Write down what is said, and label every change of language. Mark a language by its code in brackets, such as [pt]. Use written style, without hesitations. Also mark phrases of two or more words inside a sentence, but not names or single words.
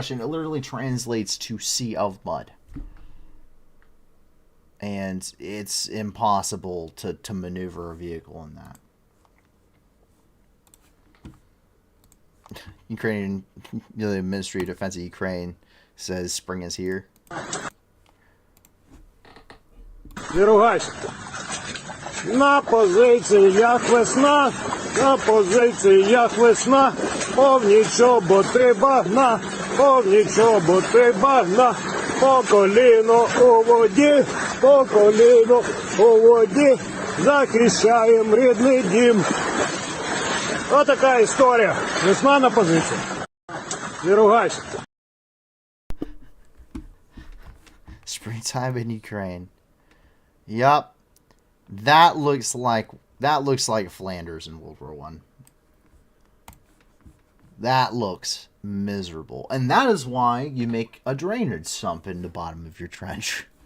[en] It literally translates to Sea of Mud. And it's impossible to maneuver a vehicle in that. Ukrainian, the Ministry of Defense of Ukraine says spring is here. [ru] Не ругайся. [uk] На позиціях весна, на позиціях весна, повні чоботи багна, повні чоботи багна, по коліно у воді, по коліно у воді, захищаєм рідний дім. Отака історія. Весна на позиції. [ru] Не ругайся. [en] Springtime in Ukraine. Yup. That looks like Flanders in World War One. That looks miserable. And that is why you make a drainage sump in the bottom of your trench.